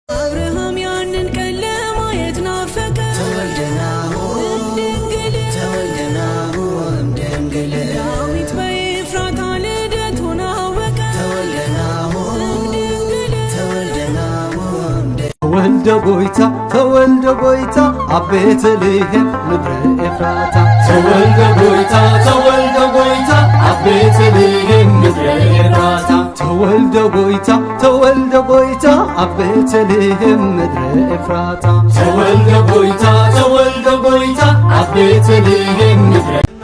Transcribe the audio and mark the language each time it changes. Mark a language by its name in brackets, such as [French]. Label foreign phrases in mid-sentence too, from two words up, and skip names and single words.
[Amharic] አብርሃም ያንን ቀን ለማየት ናፈቀ። [Geez] ተወልደናሁ፣ እምድንግል፣ ተወልደናሁ፣ እምድንግል። [Amharic] ዳዊት በኤፍራታ ልደቱን አወቀ። [Geez] ተወልደናሁ፣ እምድንግል፣ ተወልደናሁ፣ እምድንግል። [Tigrinya] ተወልደ ጎይታ፣ ተወልደ ጎይታ፣ አብ ቤተልሔም ምድረ ኤፍራታ። ተወልደ ጎይታ፣ ተወልደ ጎይታ፣ አብ ቤተልሔም ምድረ ኤፍራታ። ተወልደ ጎይታ፣ ተወልደ ጎይታ፣ አብ ቤተልሔም ምድረ ኤፍራታ። ተወልደ ጎይታ፣ ተወልደ ጎይታ፣ አብ ቤተልሔም ምድረ